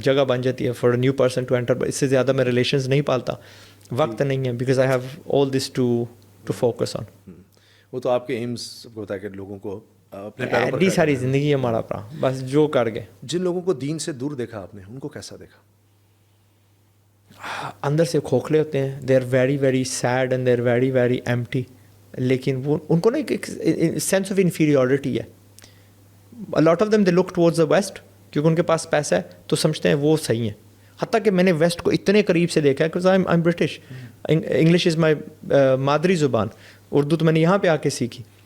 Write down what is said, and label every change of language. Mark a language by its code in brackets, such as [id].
[ur] جگہ بن جاتی ہے [en] For a new person to enter. [ur] اس سے زیادہ میں ریلیشنز نہیں پالتا, وقت نہیں ہے, [en] Because I have all this to focus on. [ur] وہ تو آپ کے ایمس ہوتا ہے کہ لوگوں کو اپنے پیروں پر ایڈی ساری زندگی ہمارا اپنا بس جو کر گئے. جن لوگوں کو دین سے دور دیکھا آپ نے, ان کو کیسا دیکھا؟ اندر سے کھوکھلے ہوتے ہیں. [en] They are very very sad and they are very very empty. [ur] لیکن وہ ان کو نا ایک سینس آف انفیریورٹی ہے. [en] a lot of them they look towards the west, [ur] کیونکہ ان کے پاس پیسہ ہے تو سمجھتے ہیں وہ صحیح ہیں. حتیٰ کہ میں نے ویسٹ کو اتنے قریب سے دیکھا ہے, [en] because I'm British, English is my [ur] مادری زبان, اردو تو میں نے یہاں پہ آ کے سیکھی.